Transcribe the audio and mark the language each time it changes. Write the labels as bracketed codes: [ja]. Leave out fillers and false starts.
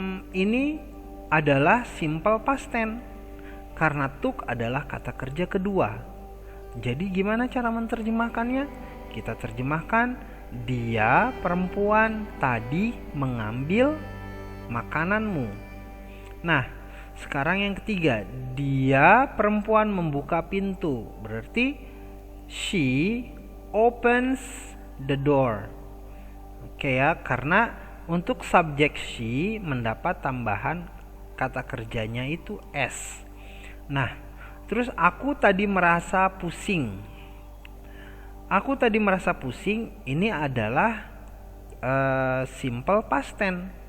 [id] Ini adalah simple past tense karena took adalah kata kerja kedua. Jadi gimana cara menerjemahkannya? Kita terjemahkan, dia perempuan tadi mengambil makananmu. Nah, sekarang yang ketiga, dia perempuan membuka pintu. Berarti [en] she opens the door. [id] Oke ya, karena untuk subjek she mendapat tambahan kata kerjanya itu s. Nah, terus aku tadi merasa pusing. Aku tadi merasa pusing ini adalah simple past tense.